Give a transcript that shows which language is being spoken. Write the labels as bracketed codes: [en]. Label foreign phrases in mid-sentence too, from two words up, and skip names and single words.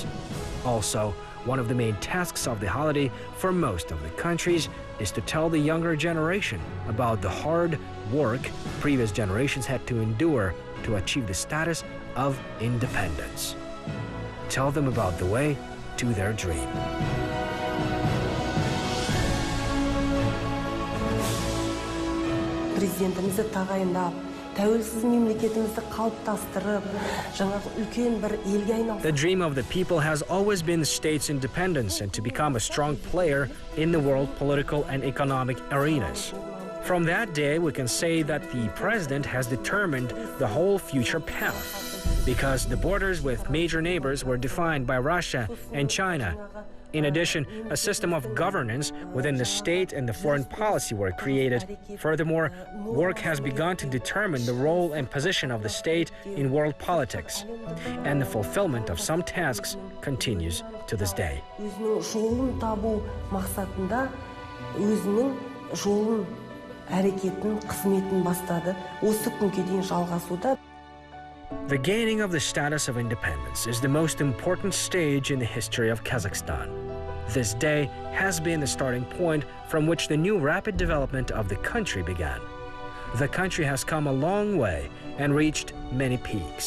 [en] Also, one of the main tasks of the holiday for most of the countries is to tell the younger generation about the hard work previous generations had to endure to achieve the status of independence. Tell them about the way to their dream. [kk] Президентімізді тағайындап, тәуелсіз мемлекетімізді қалыптастырып, жаңағы үлкен бір елге айналып. [en] The dream of the people has always been the state's independence and to become a strong player in the world political and economic arenas. From that day, we can say that the president has determined the whole future path, because the borders with major neighbors were defined by Russia and China. In addition, a system of governance within the state and the foreign policy were created. Furthermore, work has begun to determine the role and position of the state in world politics, and the fulfillment of some tasks continues to this day. [kk] Өзінің жолын табу мақсатында өзінің жолын, әрекетін, қызметін бастады. Осы күнге дейін жалғасуда. [en] The gaining of the status of independence is the most important stage in the history of Kazakhstan. This day has been the starting point from which the new rapid development of the country began. The country has come a long way and reached many peaks.